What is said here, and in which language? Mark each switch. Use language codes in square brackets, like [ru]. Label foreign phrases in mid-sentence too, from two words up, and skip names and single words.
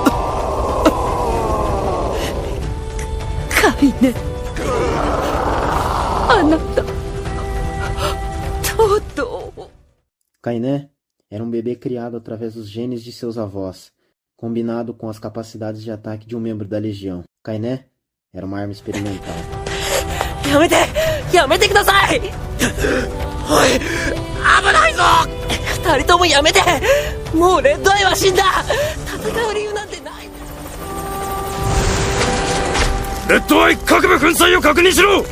[ja] カイネ。あなた、とうとう。 [pt] Kainé era um bebê criado através dos genes de seus avós, combinado com as capacidades de ataque de um membro da Legião. Kainé era uma arma experimental. [ja] やめてください。おい、危ないぞ。二人ともやめて。もうレッドアイは死んだ。戦う理由なんてない。レッドアイ各部粉砕を確認しろ。